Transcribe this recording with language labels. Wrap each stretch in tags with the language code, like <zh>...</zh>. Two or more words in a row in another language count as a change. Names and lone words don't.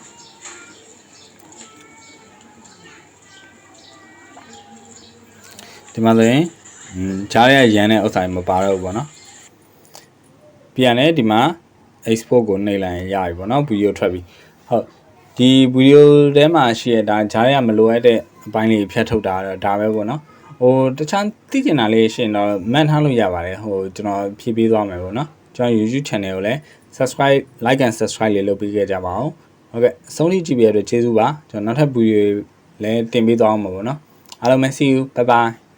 <my>ဒီမှာဆိုရင်ဂျားရရန်တဲ့ဥစ္စာမပါတော့ဘူးပေါ့နော်ပြန်လဲဒီမှာ export ကိုနှိပ်လိုက်ရင်ရပြီပေါ့နော် video ထွက် ပြီဟုတ်ဒီ video ထဲမှာရှိရဒါဂျားရမလိုအပ်တဲ့အပိုင်းလေးဖြတ်ထုတ်တာတော့ဒါပဲပေါ့နော်ဟိုတခြားသိကျင်တာလေးရှင်တော့မှတ်ထားလို့ရပါတယ်ဟိုကျွန်တော်ဖြည့်ပေးသွားမယ်ပေါ့နော်ကျွန်တော် YouTube channel ကိုလည်း subscribe</my> <en>like and subscribe</en> <my>လေးလုပ်ပေးခဲ့ကြပါအောင်ဟုတ်ကဲ့အဆုံးထိကြည့်ပေးရတဲ့ကျေးဇူးပါကျွန်တော်နောက်ထပ် video လည်းတင်ပေးသွားအောင်ပါပေါ့နော်အားလုံးပဲ</my> <en>see you bye bye</en>